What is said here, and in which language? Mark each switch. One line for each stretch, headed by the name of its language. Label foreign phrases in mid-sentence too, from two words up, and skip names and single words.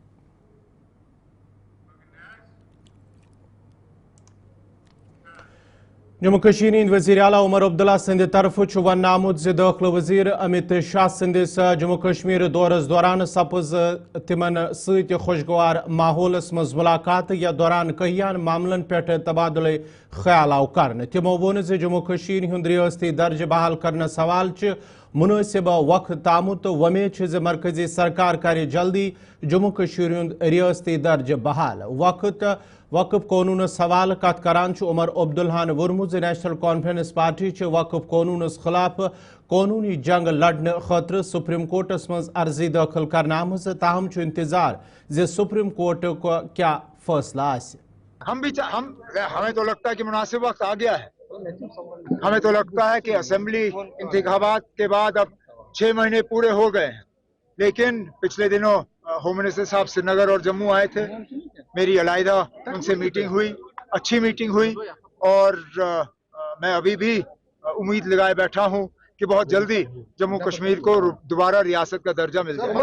Kashmiri: जम्मू कश्मीर हिंद वज़ीर आला उमर अब्दुल्ला सिंध तरफ वन आमुत ज दाखिल वज़ीर अमित शाह सिंदिस जम्मू कश्मीर दौरस दौरान सपज तिमन सत खुशगवार माहौलस मज मुलाकात या दौरान कहियान मामलन पे तबादले ख्याल आव कर। तिमो वोन जम्मू कश्मीर हुंद रियासती दर्ज बहाल करने सवाल मुनासिब वक्त आमुत, वमेद मरकजी सरकार कर जल्दी जम्मू कश्मीर हुंद रियासती दर्ज बहाल। वक्फ कानून सवाल कत करान उमर अब्दुल्लान वोरमुज नेशनल कॉन्फ्रेंस पार्टी वक्फ कानून खिलाफ कानूनी जंग लड़ने खतर सुप्रीम कोर्टस मज अर्जी दाखिल करना आमज, ताहम इंतजार जे सुप्रीम कोर्ट को क्या फैसला आसे।
Urdu: ہمیں تو لگتا ہے کہ مناسب وقت آ گیا ہے۔ ہمیں تو لگتا ہے کہ اسمبلی انتخابات کے بعد اب 6 مہینے پورے ہو گئے ہیں، لیکن پچھلے دنوں
English: home minister
Urdu: صاحب سرینگر اور جموں آئے تھے، میری علاحدہ ان سے میٹنگ ہوئی، اچھی میٹنگ ہوئی اور میں ابھی بھی امید لگائے بیٹھا ہوں کہ بہت جلدی جموں کشمیر کو دوبارہ ریاست کا درجہ مل جائے.